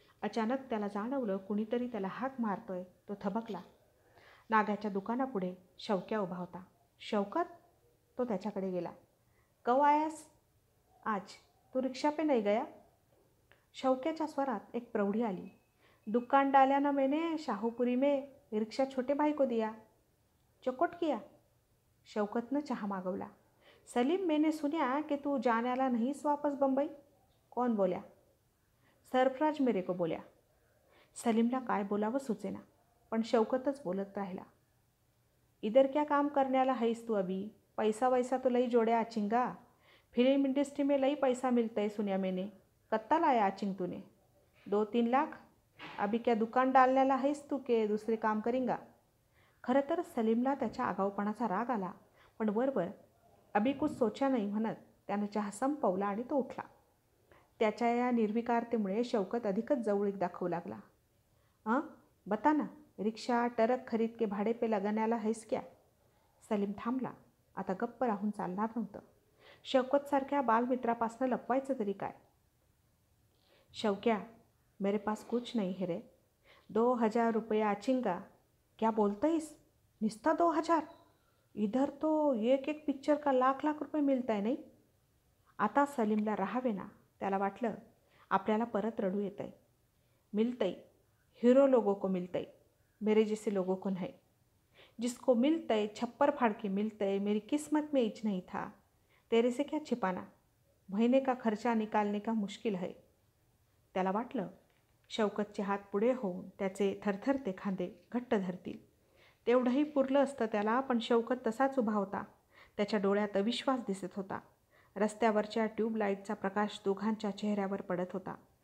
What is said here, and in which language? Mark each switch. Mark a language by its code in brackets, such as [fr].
[mr] अचानक त्याला जाणवलं कुणीतरी त्याला हाक मारतोय. तो थबकला. नाग्याच्या दुकानापुढे शौक्या उभा होता. शौकत? तो त्याच्याकडे गेला. [hi] कव आयास आज? तू रिक्षा पे नाही गया? [mr] शौक्याच्या स्वरात एक प्रौढी आली. [hi] दुकान डाल्या ना मैंने शाहूपुरी में, रिक्षा छोटे भाई को दिया. चौकट किया? [mr] शौकतनं चहा मागवला. [hi] सलीम, मैंने सुना कि तू जाने वाला नहींस वापस बंबई. कौन बोल्या? सरफराज मेरे को बोल्या. [mr] सलीमला काय बोलावं सुचेना, पण शौकतच बोलत राहिला. [hi] इधर क्या काम करण्याला हैस तू अभी? पैसा वैसा तो लई जोड्या आचिंगा. फिल्म इंडस्ट्री में लई पैसा मिलता है सुनिया मैंने. कत्ता लाया आचिंग तूने? 2-3 लाख. अभी क्या दुकान डालण्याला आहेस तू के दुसरे काम करेंगा? [mr] खरं तर सलीमला त्याच्या आगाऊपणाचा राग आला, पण वरवर [hi] अभी कुछ सोचा नाही [mr] म्हणत त्यानं चहा संपवला आणि तो उठला. त्याच्या या निर्विकारतेमुळे शौकत अधिकच जवळीक दाखवू लागला. [hi] बता ना, रिक्षा टरक खरीद के भाडे पे लगाण्याला हैस क्या? [mr] सलीम थांबला. आता गप्प राहून चालणार नव्हतं. शौकतसारख्या बालमित्रापासनं लपवायचं तरी काय? [hi] शौक्या, मेरे पास कुछ नहीं है रे. 2000 रुपये आचिंगा. क्या बोलतंयस? निस्ता 2000? इधर तो एक एक पिक्चर का लाख लाख रुपये मिळताय नाही. [mr] आता सलीमला राहावे ना. त्याला वाटलं आपल्याला परत रडू येतंय. [hi] मिलतई, हीरो लोगों को मिलतई, मेरे जैसे लोगों को नहीं. जिसको मिलतई छप्पर फाड़ के मिलतई, मेरी किस्मत में इच नहीं था. तेरे से क्या छिपाना, महीने का खर्चा निकालने का मुश्किल है. [mr] त्याला वाटलं शौकतचे हात पुढे होऊन त्याचे थरथरते खांदे घट्ट धरतील. तेवढंही पुरलं असतं त्याला, पण शौकत तसाच उभा होता. त्याच्या डोळ्यात अविश्वास दिसत होता. रस्त्यावरच्या ट्यूबलाईटचा प्रकाश दोघांच्या चेहऱ्यावर पडत होता.